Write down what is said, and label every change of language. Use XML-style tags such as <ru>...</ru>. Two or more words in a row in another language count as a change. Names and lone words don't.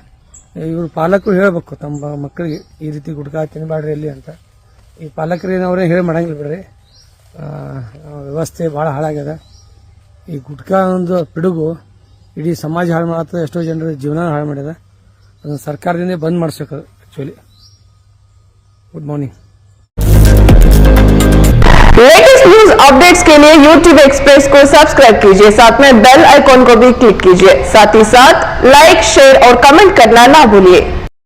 <kn>ಇವರು ಪಾಲಕರು ಹೇಳಬೇಕು ತಮ್ಮ ಮಕ್ಕಳಿಗೆ ಈ ರೀತಿ ಗುಟ್ಕಾ ತಿನ್ನಬೇಡ್ರಿ ಎಲ್ಲಿ ಅಂತ. ಈ ಪಾಲಕರೇನು ಅವರೇ ಹೇಳಿ ಮಾಡಂಗಿಲ್ಲ ಬಿಡ್ರಿ. ವ್ಯವಸ್ಥೆ ಭಾಳ ಹಾಳಾಗ್ಯದ. ಈ ಗುಟ್ಕಾ ಒಂದು ಪಿಡುಗು ಇಡೀ ಸಮಾಜ ಹಾಳು ಮಾಡತ್ತದ, ಎಷ್ಟೋ ಜನರ ಜೀವನ ಹಾಳು ಮಾಡ್ಯದ. ಅದನ್ನು ಸರ್ಕಾರದಿಂದ ಬಂದ್ ಮಾಡಿಸ್ಬೇಕು ಆಕ್ಚುಲಿ.</kn> <en>good morning. latest news updates</en> <hi>के लिए YouTube एक्सप्रेस को सब्सक्राइब कीजिए, साथ में</hi> <en>bell icon</en> <hi>को भी क्लिक कीजिए। साथ ही साथ लाइक, शेयर और कमेंट करना ना भूलिए।</hi>